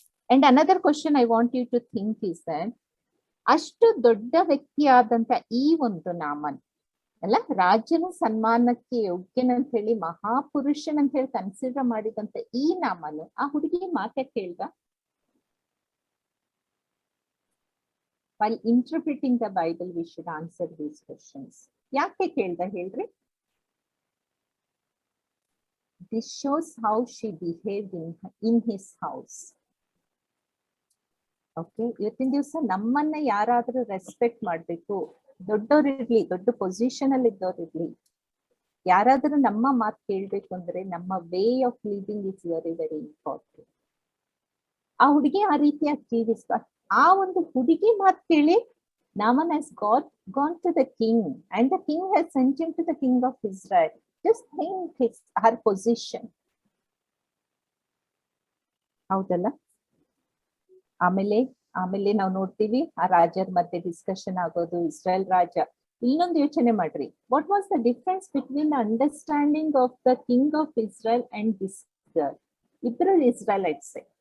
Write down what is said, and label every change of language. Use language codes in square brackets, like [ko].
[en] and another question I want you to think is that [kn] ಅಷ್ಟು ದೊಡ್ಡ ವ್ಯಕ್ತಿಯಾದಂತ ಈ ಒಂದು ನಾಮನ್ ಅಲ್ಲ, ರಾಜನ ಸನ್ಮಾನಕ್ಕೆ ಯೋಗ್ಯನಂತ ಹೇಳಿ ಮಹಾಪುರುಷನಂತ ಹೇಳಿ ಕನ್ಸಿಡರ್ ಮಾಡಿದಂತ ಈ ನಾಮನು ಆ ಹುಡುಗಿ ಮಾತೆ ಕೇಳ್ದ? [en] While interpreting the Bible, we should answer these questions. [kn] ಯಾಕೆ ಕೇಳ್ದ ಹೇಳ್ರಿ? [en] This shows how she behaved in his house. [kn] Okay, ಇವತ್ತಿನ ದಿವಸ ನಮ್ಮನ್ನ ಯಾರಾದ್ರೂ ರೆಸ್ಪೆಕ್ಟ್ ಮಾಡ್ಬೇಕು, ದೊಡ್ಡೋರಿರ್ಲಿ, ದೊಡ್ಡ ಪೊಸಿಷನ್ ಅಲ್ಲಿ ಇದ್ದವ್ರಿರ್ಲಿ, ಯಾರಾದ್ರೂ ನಮ್ಮ ಮಾತು ಕೇಳ್ಬೇಕು ಅಂದ್ರೆ ನಮ್ಮ [en] Way of living is very very important. [kn] ಆ ಹುಡುಗಿ ಆ ರೀತಿಯಾಗಿ ಜೀವಿಸ್ತಾ, ಆ ಒಂದು ಹುಡುಗಿ ಮಾತು ಕೇಳಿ [en] Naaman has gone to the king and the king has sent him to the king of Israel. Just think her position. [kn] ಹೌದಲ್ಲ? ಆಮೇಲೆ ನಾವು ನೋಡ್ತೀವಿ ಆ ರಾಜರ ಮಧ್ಯೆ ಡಿಸ್ಕಷನ್ ಆಗೋದು, ಇಸ್ರಾಯೇಲ್ ರಾಜ. ಇನ್ನೊಂದು ಯೋಚನೆ ಮಾಡ್ರಿ, [en] What was the difference between understanding of the king of Israel and this girl? [kn] ಇಬ್ರು ಇಸ್ರಾಯೇಲೈಟ್ಸ್.